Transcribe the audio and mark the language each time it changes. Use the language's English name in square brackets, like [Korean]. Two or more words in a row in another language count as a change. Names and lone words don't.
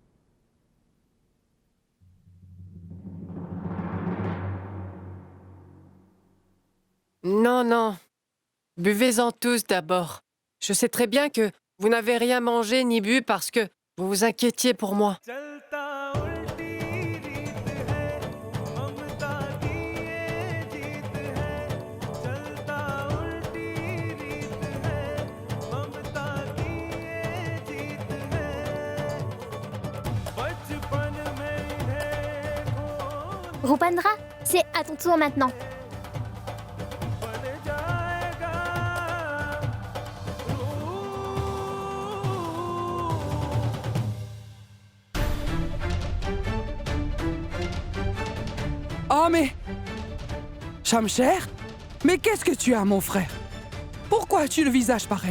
[French] Non, non. Buvez-en tous d'abord. Je sais très bien que vous n'avez rien mangé ni bu parce que vous vous inquiétiez pour moi. [Hindi] चलता उल्टी रीत है ममता की ये जीत है चलता उल्टी रीत है ममता की ये जीत है बचपन में इन्हें खो [French] Rupendra, c'est à ton tour maintenant. [Hindi] बन जाएगा [French] Oh, mais... Shamsher? Mais qu'est-ce que tu as, mon frère? Pourquoi as-tu le visage pareil?